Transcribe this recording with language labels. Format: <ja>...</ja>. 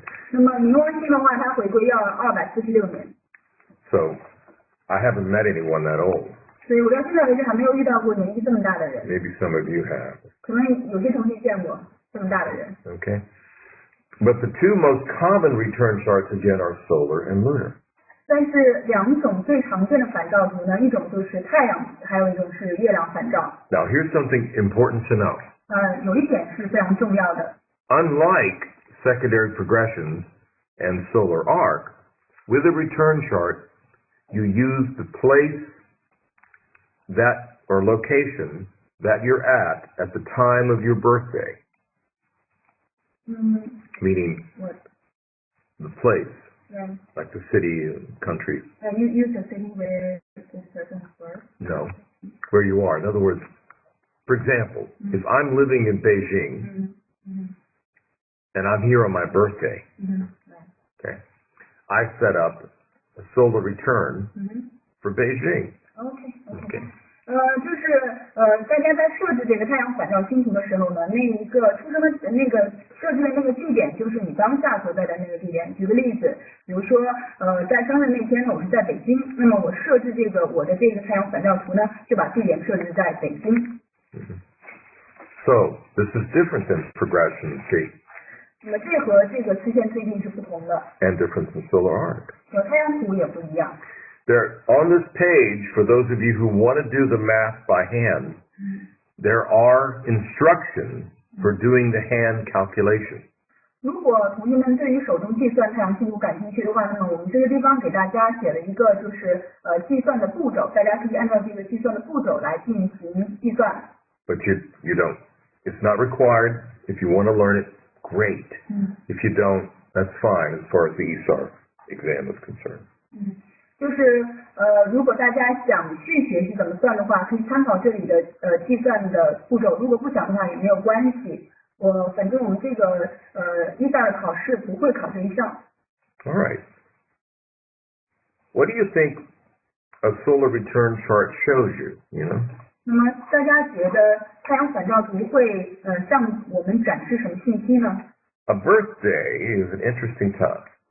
<zh>那么冥王星的话，它回归要246年。</zh> <en>So I haven't met anyone that old.</en> <zh>所以我到现在为止还没有遇到过年纪这么大的人。</zh> <en>Maybe some of you have.</en> <zh>可能有些同学见过这么大的人。</zh> <en>Okay. But the two most common return charts again are solar and lunar.</en> <zh>但是两种最常见的反照图呢，一种就是太阳，还有一种是月亮反照。</zh> <en>Now here's something important to know.</en> <zh>有一点是非常重要的。</zh> <en>Unlike secondary progressions and solar arc, with a return chart, you use the place that or location that you're at the time of your birthday. Meaning what? The place, yeah. Like the city and country. You use the city where this person is birth? No, where you are. In other words, for example, if I'm living in Beijing and I'm here on my birthday, okay, I set up a solar return for Beijing. Okay.</en> <zh>就是大家在设置这个太阳反照星图的时候呢，那一个出生的那个设置的那个地点就是你当下所在的那个地点。举个例子，比如说在生日那天呢，我是在北京，那么我设置我的这个太阳反照图呢，就把地点设置在北京。</zh> <en>So this is different than progression C.</en> <zh>那么这和这个次线推进是不同的。</zh> <en>And different than solar arc.</en> <zh>和太阳图也不一样。</zh> <en>There, on this page, for those of you who want to do the math by hand, there are instructions for doing the hand calculation.</en> <zh>如果同学们对于手动计算太阳星图感兴趣的话，那么我们这个地方给大家写了一个就是计算的步骤，大家可以按照这个计算的步骤来进行计算。</zh> <en>But you don't. It's not required. If you want to learn it, great. If you don't, that's fine as far as the ESAR exam is concerned.</en> <zh>就是如果大家想去学习怎么算的话，可以参考这里的计算的步骤。如果不想的话也没有关系。反正我们这个ESAR 的考试不会考这一项。</zh> <en>All right. What do you think a solar return chart shows you?</en> <zh>那么大家觉得太阳反照图会向我们展示什么信息呢？</zh> <en>A birthday is an interesting time.</en>